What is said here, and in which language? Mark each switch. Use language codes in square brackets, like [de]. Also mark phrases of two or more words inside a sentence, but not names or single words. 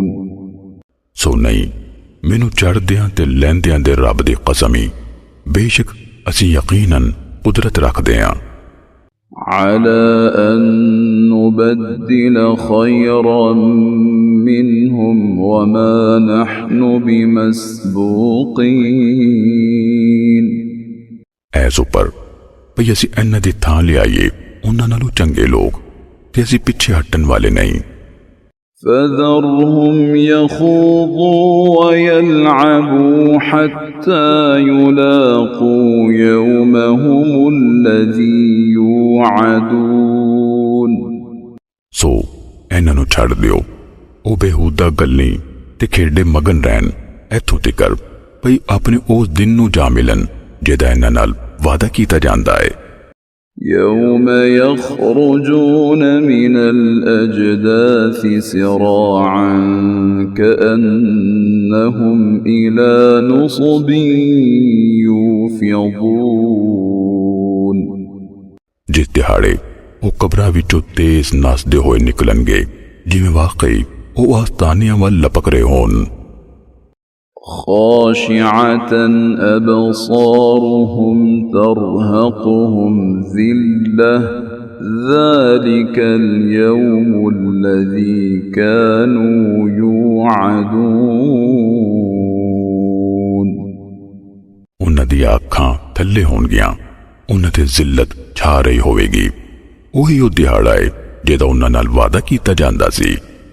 [pa] ਸੋ ਨਹੀਂ ਮੈਨੂੰ ਚੜ੍ਹਦਿਆਂ ਤੇ ਲਹਿੰਦਿਆਂ ਦੇ ਰੱਬ ਦੀ ਕਸਮ ਹੀ ਬੇਸ਼ੱਕ ਅਸੀਂ ਯਕੀਨਨ ਕੁਦਰਤ ਰੱਖਦੇ ਹਾਂ [ar] على أن نبدل خيرا منهم وما نحن بمسبوقين [pa] ਐਸ ਉੱਪਰ ਭਈ ਅਸੀਂ ਇਹਨਾਂ ਦੀ ਥਾਂ ਲਿਆਈਏ ਉਹਨਾਂ ਨਾਲੋਂ ਚੰਗੇ ਲੋਕ ਤੇ ਅਸੀਂ ਪਿੱਛੇ ਹਟਣ ਵਾਲੇ ਨਹੀਂ [ar] فذرهم يخوضوا ويلعبوا حتى يلاقوا يومهم الذي يوعدون [pa] ਸੋ ਇਹਨਾਂ ਨੂੰ ਛੱਡ ਦਿਓ ਉਹ ਬੇਹੂਦਾ ਗੱਲਾਂ ਤੇ ਖੇਡੇ ਮਗਨ ਰਹਿਣ ਇੱਥੋਂ ਤੀਕਰ ਭਈ ਆਪਣੇ ਉਸ ਦਿਨ ਨੂੰ ਜਾ ਮਿਲਣ ਜਿਹਦਾ ਇਹਨਾਂ ਨਾਲ ਵਾਅਦਾ ਕੀਤਾ ਜਾਂਦਾ ਹੈ। [ar] يوم يخرجون من الأجداث سراعا كأنهم إلى نصب يوفضون। [pa] ਜਿਸ ਦਿਹਾੜੇ ਉਹ ਕਬਰਾਂ ਵਿੱਚੋਂ ਤੇਜ਼ ਨੱਸਦੇ ਹੋਏ ਨਿਕਲਣਗੇ ਜਿਵੇਂ ਵਾਕਈ ਉਹ ਆਸਤਾਨਿਆਂ ਵੱਲ ਲਪਕ ਰਹੇ ਹੋਣ। [ar] خاشعة أبصارهم ترهقهم ذلة ذلك اليوم الذي كانوا يوعدون। [pa] ਉਹਨਾਂ ਦੀਆਂ ਅੱਖਾਂ ਥੱਲੇ ਹੋਣਗੀਆਂ, ਉਹਨਾਂ ਤੇ ਜ਼ਿਲਤ ਛਾ ਰਹੀ ਹੋਵੇਗੀ। ਉਹੀ ਉਹ ਦਿਹਾੜਾ ਹੈ ਜਿਹਦਾ ਉਹਨਾਂ ਨਾਲ ਵਾਅਦਾ ਕੀਤਾ ਜਾਂਦਾ ਸੀ।